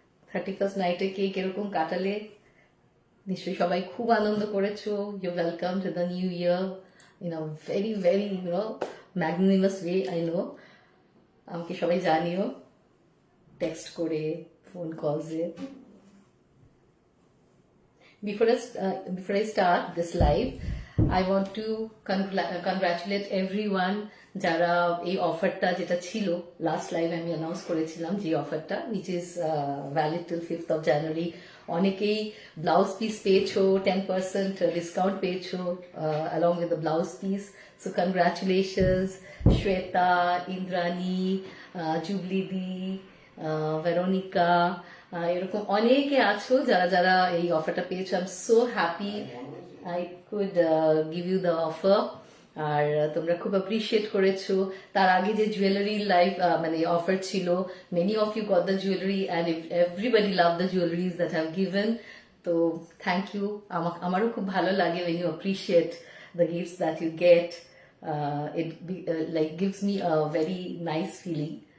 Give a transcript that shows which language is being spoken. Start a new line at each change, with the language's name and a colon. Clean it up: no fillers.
Bangla: 31st নাইটে কে কিরকম কাটালে, নিশ্চয়ই সবাই খুব আনন্দ করেছো।
English: You welcome to the new year in a very magnanimous way. I know,
Bangla: আমাকে সবাই জানিও টেক্সট করে, phone কলসে।
English: Before I start this live, I want to congratulate everyone
Bangla: যারা এই অফারটা যেটা ছিল লাস্ট লাইভ আমি অ্যানাউন্স করেছিলাম, যে অফারটা
English: which is valid till 5th of January।
Bangla: অনেকেই ব্লাউজ পিস পেয়েছো, 10% ডিসকাউন্ট পেয়েছো
English: along with the blouse piece. So congratulations Shweta, Indrani, Jublidi, Veronica,
Bangla: এরকম অনেকে আছো যারা যারা এই অফারটা পেয়েছো।
English: I am so happy I could give you the offer,
Bangla: আর তোমরা খুব অ্যাপ্রিশিয়েট করেছো। তার আগে যে জুয়েলারি লাইভ মানে অফার ছিল,
English: Many of you got the jewellery and everybody love the jewelleries that have given. তো thank you.
Bangla: আমারও খুব ভালো লাগে
English: when you appreciate the gifts that you get. It like gives me a very nice feeling.